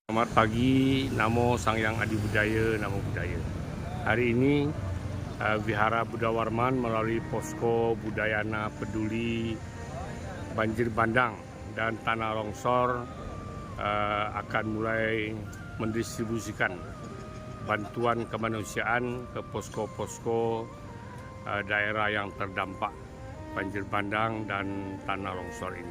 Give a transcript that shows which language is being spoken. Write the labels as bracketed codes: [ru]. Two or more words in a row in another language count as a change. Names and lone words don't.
[id] Selamat pagi, [sa] Namo Sang Hyang Adi Budaya, Namo Budaya. [id] Hari ini Wihara Buddha Warman melalui Posko Budayana Peduli Banjir Bandang dan Tanah Longsor akan mulai mendistribusikan bantuan kemanusiaan ke posko-posko daerah yang terdampak banjir bandang dan tanah longsor ini.